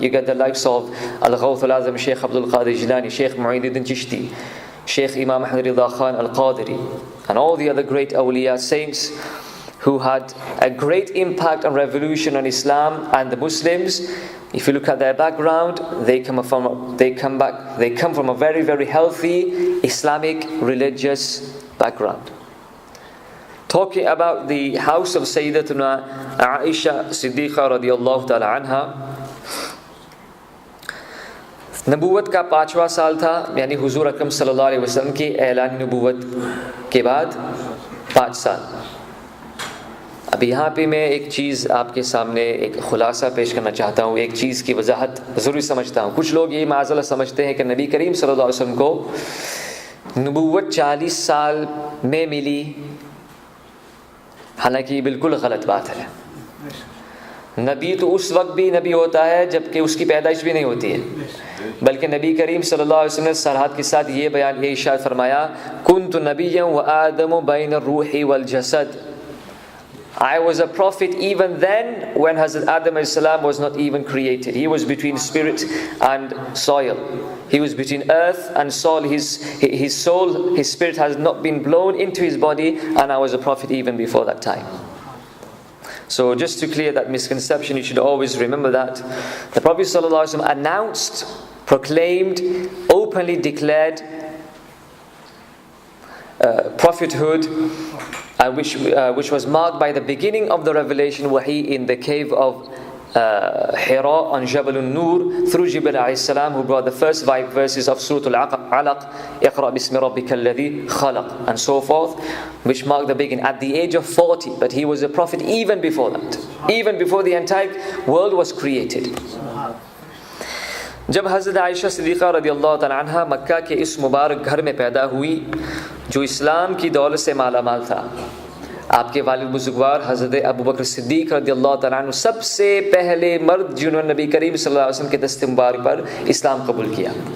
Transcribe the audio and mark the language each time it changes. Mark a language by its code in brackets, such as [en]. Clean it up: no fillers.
[en] You get the likes of Al-Ghawth al-Azam Shaykh Abdul Qadir Jilani, Shaykh Mu'ayyiduddin Chishti, Shaykh Imam Ahmad Rida Khan al-Qadiri, and all the other great awliya saints who had a great impact and revolution on Islam and the Muslims. If you look at their background, they come from a very, very healthy Islamic religious background. Talking about the house of Sayyidatuna Aisha Siddiqa radiyallahu ta'ala anha, [hi] नबूवत का 5वां साल था, यानी हुजूर अकरम सल्लल्लाहु अलैहि वसल्लम के ऐलान नबूवत के बाद 5 साल। अब यहाँ पे मैं एक चीज़ आपके सामने एक खुलासा पेश करना चाहता हूँ, एक चीज़ की वजाहत ज़रूरी समझता हूँ। कुछ लोग ये माज़अल्लाह समझते हैं कि नबी करीम सल्लल्लाहु अलैहि वसल्लम को नबूवत 40 साल में मिली, हालांकि ये बिल्कुल गलत बात है। नबी तो उस वक्त भी नबी होता है जबकि उसकी पैदाइश भी नहीं होती है, बल्कि नबी करीम सल्लल्लाहु अलैहि वसल्लम ने सरहद के साथ ये इरशाद फरमाया, [ar] कुन्तु नबिय्यन व आदमु बैन रूही वल जसद। [en] I was a prophet even then when Hazrat Adam alayhi salam was not even created. He was between spirit and soil. He was between earth and soil. His soul, his spirit has not been blown into his body, and I was a prophet even before that time. So just to clear that misconception, you should always remember that the Prophet ﷺ announced, proclaimed, openly declared prophethood, which was marked by the beginning of the revelation wahi in the cave of Hira on Jabal al-Nur through Jibril alayhi salam, who brought the first 5 verses of Surah Al-Alaq, [ar] Iqra bismi rabbika alladhi khalaq, [en] and so forth, which marked the beginning at the age of 40. But he was a prophet even before that, even before the entire world was created. [hi] जब हज़रत आयशा सिद्दीक़ा रज़ियल्लाहु तआला अन्हा मक्का के इस मुबारक घर में पैदा हुई जो इस्लाम की दौलत से मालामाल था, आपके वालिद बुजुर्गवार हज़रत अबू बकर सिद्दीक़ रज़ियल्लाहु तआला अन्हु सबसे पहले मर्द जिन्होंने नबी करीम सल्लल्लाहु अलैहि वसल्लम के दस्ते मुबारक पर इस्लाम कबूल किया।